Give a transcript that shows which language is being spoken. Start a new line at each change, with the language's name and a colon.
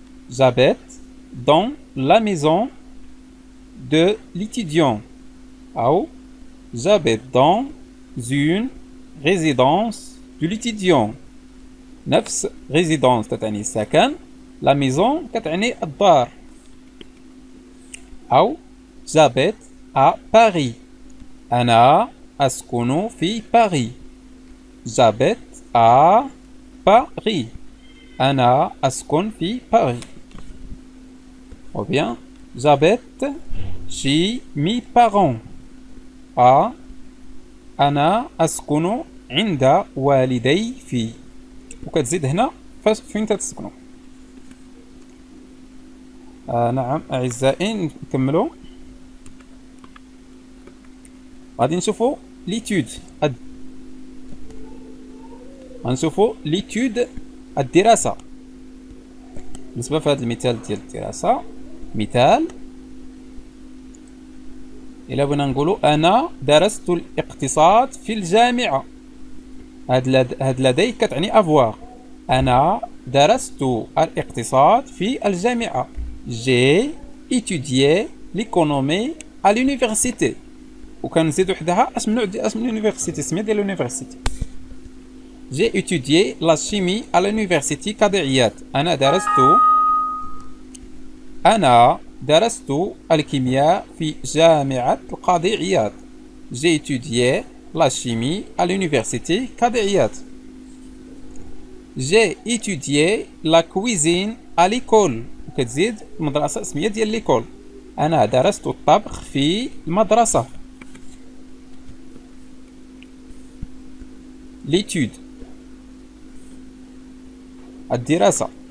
French: J'habite dans la maison de l'étudiant.
Arabic: أو
French: j'habite dans une résidence de l'étudiant.
Arabic: نفس résidence تعني السكن.
French: La maison
Arabic: كتعني الدار. أو
French: j'habite à Paris.
Arabic: أنا أسكن في Paris.
French: J'habite à Paris.
Arabic: أنا أسكن في Paris.
French: Ou bien j'habite chez mes parents.
Arabic: أنا أسكن عند والدي في. وكتزيد هنا فين تتسكنوا. نعم أعزائي نكملوا. غادي نشوفوا ليتود. غنشوفوا ليتود الدراسة. بالنسبة في هذا المثال ديال الدراسة مثال إلا بغينا نقولوا أنا درست الاقتصاد في الجامعة. هاد لدي كتعني افوار. أنا درست الاقتصاد في الجامعة.
French: J'ai étudié l'économie à l'université.
Arabic: وكنزيدو حداها اسم اليونيفرسيتي السميه ديال اليونيفرسيتي.
French: J'ai étudié la chimie à l'université قاضي.
Arabic: أنا درست الكيمياء في جامعة القاضي عياض.
French: J'ai étudié la chimie à l'université قاضي عياض. J'ai étudié la cuisine à l'école.
Arabic: وكتزيد المدرسة اسمية ديال ليكول. أنا درست الطبخ في المدرسة.
French: l'étude
Arabic: الدراسة.